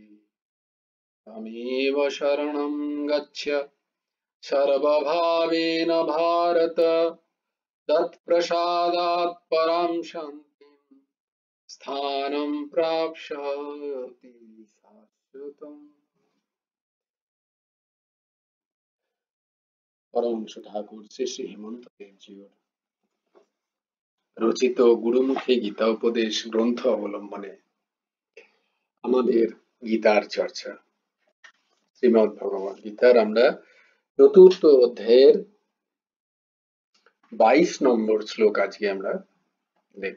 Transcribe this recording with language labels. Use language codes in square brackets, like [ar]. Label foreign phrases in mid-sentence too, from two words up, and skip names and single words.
[sa] तमेव शरणं गच्छ सर्वभावेन भारत तत्प्रसादात् परां शान्तिं स्थानं प्राप्स्यति शाश्वतम्। [bn] পরমহংস ঠাকুর শ্রী শ্রী হেমন্ত দেবজির রচিত গুরুমুখী গীতা উপদেশ গ্রন্থ অবলম্বনে আমাদের গীতার চর্চা। শ্রীমদ্ ভগবদ গীতার আমরা চতুর্থ অধ্যায়ের 22 নম্বর শ্লোক আজকে আমরা দেখব।